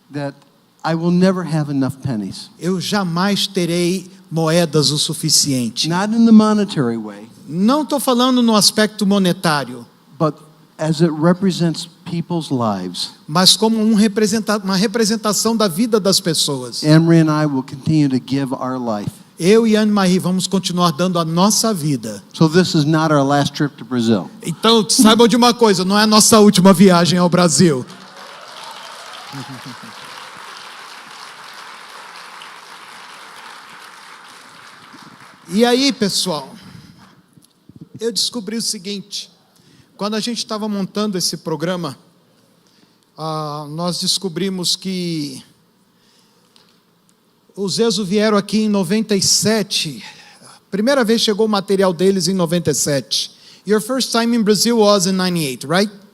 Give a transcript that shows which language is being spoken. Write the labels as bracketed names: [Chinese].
[English] that I will never have enough pennies. [Portuguese] Eu jamais terei moedas o suficiente. [English] Not in the monetary way, [Portuguese] Não estou falando no aspecto monetário, [English] but as it represents people's lives. [Portuguese] mas como uma representação da vida das pessoas. [English] Emery and I will continue to give our life. [Portuguese] Eu e Anne-Marie vamos continuar dando a nossa vida. [English] So this is not our last trip to Brazil. [Portuguese] Então, saibam de uma coisa, não é a nossa última viagem ao Brasil. E aí, pessoal, eu descobri o seguinte: quando a gente estava montando esse programa, nós descobrimos que os Zezo vieram aqui em 97. Primeira vez chegou o material deles em 97. [English] Your first time in Brazil was in 98, right?